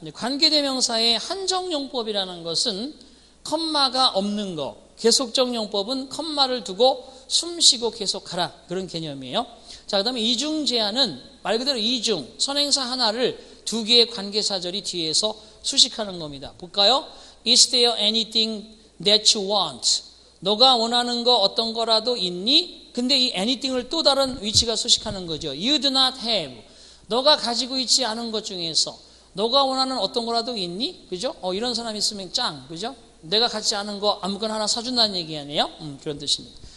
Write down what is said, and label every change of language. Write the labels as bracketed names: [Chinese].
[Korean] 관계대명사의 한정용법이라는 것은 컴마가 없는 거, 계속적 용법은 컴마를 두고 숨쉬고 계속하라, 그런 개념이에요. 자, 그 다음에 이중제한은 말 그대로 이중, 선행사 하나를 두 개의 관계사절이 뒤에서 수식하는 겁니다. 볼까요? [English] Is there anything that you want? [Korean] 너가 원하는 거 어떤 거라도 있니? 근데 이 anything을 또 다른 위치가 수식하는 거죠. [English] You do not have. [Korean] 너가 가지고 있지 않은 것 중에서 너가 원하는 어떤 거라도 있니? 그죠? 이런 사람 있으면 짱, 그죠? 내가 갖지 않은 거 아무거나 하나 사준다는 얘기 아니에요? 그런 뜻입니다.